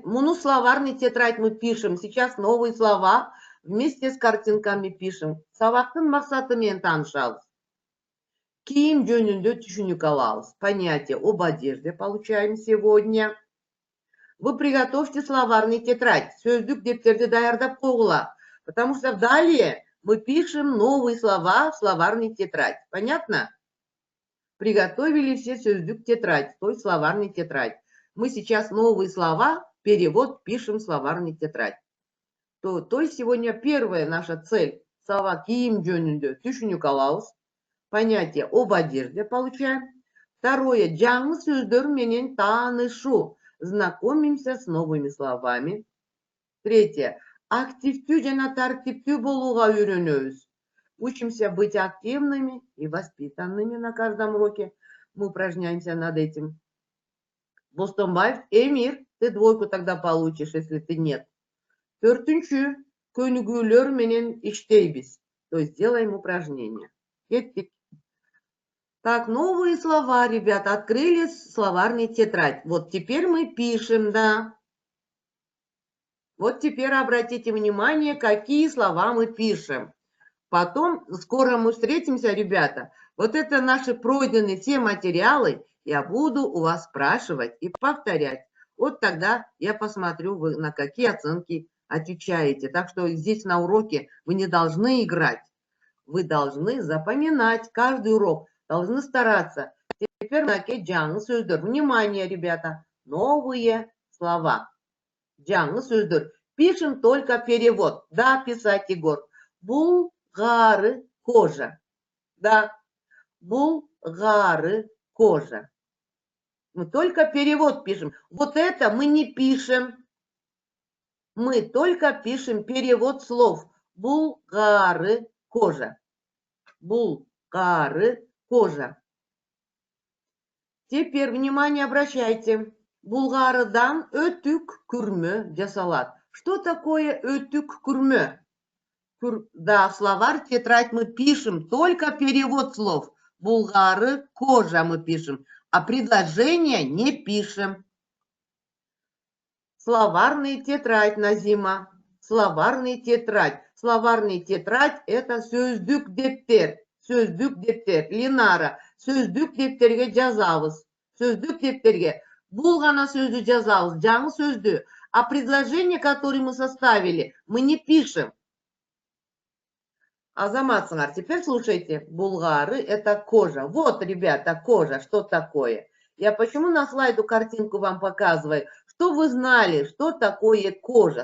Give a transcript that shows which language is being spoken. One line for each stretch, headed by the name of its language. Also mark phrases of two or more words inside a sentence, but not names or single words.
Russian: Муну словарный тетрадь мы пишем. Сейчас новые слова вместе с картинками пишем.
Kyrgyz: Сабактын максатымен танышабыз. Киим жөнүндө түшүнүк алабыз.
Russian: Понятие об одежде получаем сегодня. Вы приготовьте словарный тетрадь.
Kyrgyz: Сөздүк дептерди даярдап койгула.
Russian: Потому что далее мы пишем новые слова в словарный тетрадь. Понятно? Приготовили все сөздүк тетрадь, то есть словарный тетрадь. Мы сейчас новые слова, перевод пишем в словарный тетрадь. То есть сегодня первая наша цель.
Kyrgyz: Слова кийим жөнүндө түшүнүк алабыз.
Russian: Понятие об одежде получаем. Второе.
Kyrgyz: Жаңы сөздөр менен таанышу.
Russian: Знакомимся с новыми словами. Третье.
Kyrgyz: Активтүү жана тартиптүү болууга үйрөнөбүз.
Russian: Учимся быть активными и воспитанными на каждом уроке. Мы упражняемся над этим. Бостомбаев, Эмир, ты двойку тогда получишь, если ты нет.
Kyrgyz: Төртүнчү. Көнүгүүлөр менен иштейбиз.
Russian: То есть делаем упражнения.
Kyrgyz: Кеттик.
Russian: Так, новые слова, ребята, открыли словарный тетрадь. Вот теперь мы пишем, да. Вот теперь обратите внимание, какие слова мы пишем. Потом, скоро мы встретимся, ребята. Вот это наши пройденные все материалы. Я буду у вас спрашивать и повторять. Вот тогда я посмотрю, вы на какие оценки отвечаете. Так что здесь на уроке вы не должны играть. Вы должны запоминать каждый урок. Должны стараться. Теперь на
Kyrgyz: жаңы сөздөр.
Russian: Внимание, ребята. Новые слова.
Kyrgyz: Жаңы сөздөр.
Russian: Пишем только перевод. Да, писать, Егор. Булгары кожа. Да. Булгары кожа. Мы только перевод пишем. Вот это мы не пишем. Мы только пишем перевод слов. Булгары кожа. Булгары кожа. Теперь внимание обращайте.
Kyrgyz: Булгарыдан өтүк күрмө жасалат.
Russian: Что такое
Kyrgyz: өтүк күрмө?
Russian: Да, в словарь тетрадь мы пишем только перевод слов. Булгары кожа мы пишем, а предложения не пишем. Словарный тетрадь, Назима. Словарный тетрадь. Словарный тетрадь это
Kyrgyz: сөздүк дептер. Сөздүк дептер. Линара. Сөздүк дептерге жазабыз. Сөздүк дептерге. Бул гана сөздү жазабыз. Жаңы сөздү.
Russian: А предложение, которое мы составили, мы не пишем. Азамат Сыңар, теперь слушайте. Булгары это кожа. Вот, ребята, кожа. Что такое? Я почему на слайду картинку вам показываю? Что вы знали, что такое кожа?